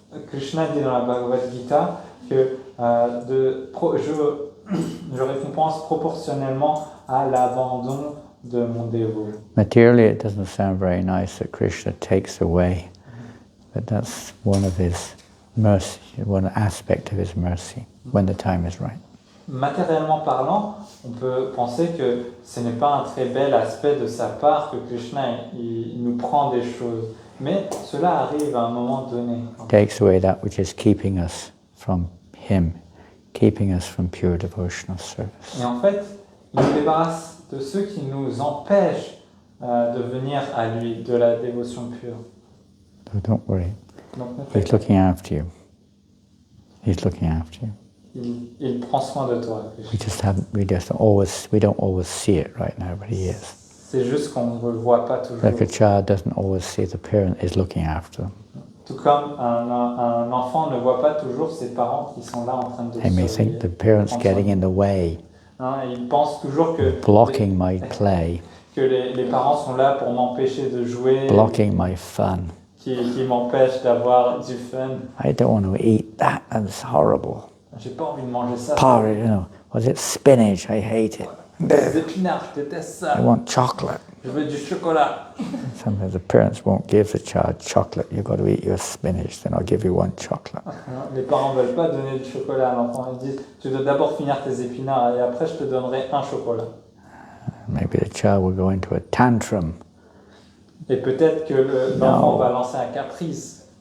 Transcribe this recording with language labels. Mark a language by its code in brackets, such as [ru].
[fr] Krishna dit dans la Bhagavad Gita que je récompense proportionnellement à l'abandon de mon dévot. [en] Materially, it doesn't sound very nice that Krishna takes away, but that's one of his mercy, one aspect of his mercy, when the time is right. [fr] Matériellement parlant, on peut penser que ce n'est pas un très bel aspect de sa part que Krishna il nous prend des choses. Mais cela arrive à un moment donné. [en] Takes away that which is keeping us from him, keeping us from pure devotional service. [fr] Et en fait, il nous débarrasse de ceux qui nous empêchent de venir à lui, de la dévotion pure. [en] So don't worry. [fr] Donc, [en] He's looking after you. He's looking after you. [fr] il prend soin de toi. Krishna. [en] We don't always see it right now, but he is. [fr] C'est juste qu'on ne le voit pas toujours. [en] Like a child doesn't always see the parent is looking after them. [fr] Tout comme un enfant ne voit pas toujours ses parents qui sont là en train de [en] They may think the parent's getting in the way, [fr] Hein, il pense toujours que [en] blocking my play, [fr] que les parents sont là pour m'empêcher de jouer, [en] blocking my fun. [fr] qui m'empêchent d'avoir du fun. [en] I don't want to eat that, that's horrible. [fr] J'ai pas envie de manger ça. [en] Porridge, was it spinach? I hate it. [fr] Les épinards, je déteste ça. [en] I want chocolate. [fr] Je veux du chocolat. [en] Sometimes the parents won't give the child chocolate. You've got to eat your spinach, then I'll give you one chocolate. [fr] Les parents ne veulent pas donner du chocolat à l'enfant. Ils disent, tu dois d'abord finir tes épinards et après je te donnerai un chocolat. [en] Maybe the child will go into a tantrum. [fr] Et peut-être que l'enfant va lancer un caprice.